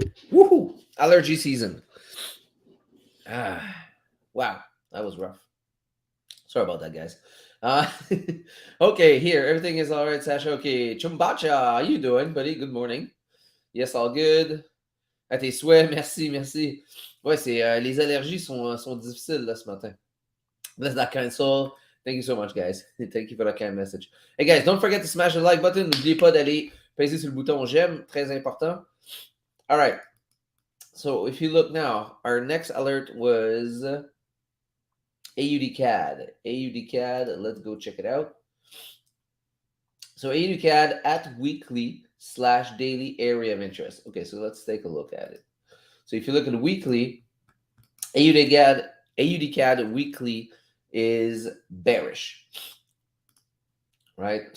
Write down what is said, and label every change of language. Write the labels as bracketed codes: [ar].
[en] Woohoo! Allergy season. Ah, wow, that was rough. Sorry about that, guys. Uh, okay, here everything is all right, Sasha. Okay, Chumbacha, how you doing, buddy? Good morning. Yes, all good. [fr] À tes souhaits, merci, merci. Ouais, c'est les allergies sont difficiles là, ce matin. [en] Bless that kind soul. Thank you so much, guys. Thank you for that kind message. Hey, guys, don't forget to smash the like button. [fr] N'oubliez pas d'aller peser sur le bouton j'aime. Très important. All right. [en] So if you look now, our next alert was AUD CAD. AUD CAD, let's go check it out. So AUD CAD at weekly / daily area of interest. Okay, so let's take a look at it. So if you look at the weekly, AUD CAD weekly is bearish, right?